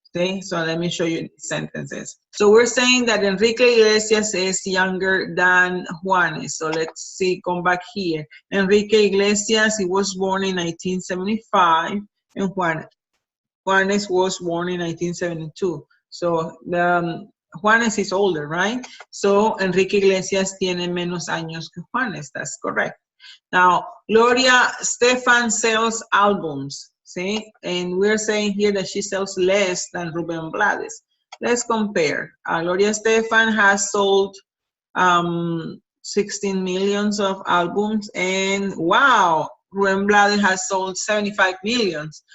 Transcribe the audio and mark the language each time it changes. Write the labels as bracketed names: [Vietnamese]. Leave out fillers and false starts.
[English] Okay, so let me show you these sentences. So we're saying that Enrique Iglesias is younger than Juanes. So let's see, come back here. Enrique Iglesias, he was born in 1975, and Juanes was born in 1972. So Juanes is older, right? [Spanish] So Enrique Iglesias tiene menos años que Juanes. [English] That's correct. Now, Gloria Estefan sells albums. See, and we're saying here that she sells less than Ruben Blades. Let's compare. Gloria Estefan has sold 16 millions of albums, and wow, Ruben Blades has sold 75 millions.